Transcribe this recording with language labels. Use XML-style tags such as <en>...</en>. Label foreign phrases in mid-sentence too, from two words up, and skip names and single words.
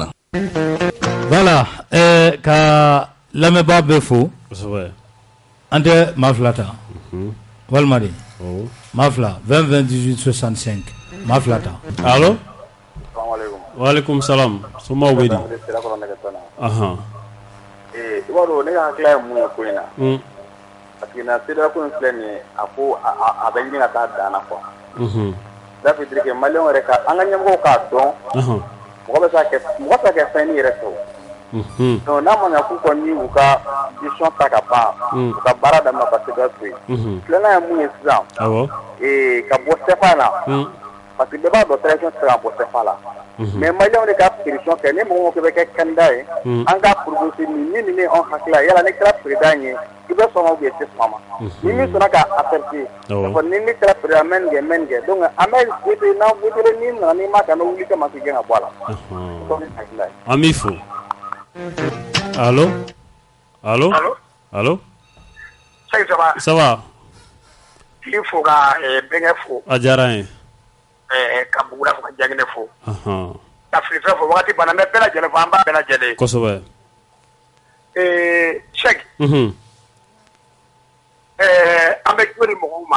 <bm>Voilà ka lamɛnbaa bɛɛ fo an tɛ maa fila ta walima de maa fila 20 20 18 65 maa fila ta allo.</bm> <ar>Waalaikum salam. Soma wedi. Aha.</ar> <bm>I b'a dɔn ne ka hakilila ye mun ye ko in na.</bm> <fr>Parce que</fr> <bm>na CEDEAO ko in filɛ nin ye a ko a bɛ ɲini ka taa dan na quoi.</bm> <fr>Ça veut dire que</fr> <bm>maliyɛnw yɛrɛ ka an ka ɲɛmɔgɔw k'a dɔn. Mɔgɔ bɛ se ka kɛ fɛn yɛrɛ tɔ. Donc n'a ma ɲɛ k'u kɔni u ka décision ta ka ban u ka baara daminɛ ka CEDEAO to yen. Filanan ye mun ye sisan. Awɔ. Ka bɔ CFA la.</bm> <fr>Parce que</fr> <bm>bɛɛ b'a dɔn transition tɛ se ka bɔ CFA la. Mais maliyɛnw de ka pression kɛ ni mɔgɔ mɔgɔ bɛ kɛ candidat ye an ka proposer nin ni an hakilila yala ne kɛra président ye i bɛ sɔn ma</bm> <fr>ou bien</fr> <bm>i tɛ sɔn ma ni min sɔnna ka accepter fɔ ni ne kɛra président mɛ nin kɛ donc an bɛ voter n'an voter ni nana n'i ma kan wuli kama k'i gɛn ka bɔ a la. An b'i fo. Allo. Allo. Allo.</bm> <fr>Ça va.</fr> <bm>I fo ka bɛnkɛ fo. A diyara n ye. Ka Bugula fo ka Jaginɛ fo. Ka Firifɛ fo wagati banna n bɛ bɛɛ lajɛlen fo an b'a bɛɛ lajɛlen. Kosɛbɛ. Cheikh. An bɛ joli mɔgɔw ma.</bm>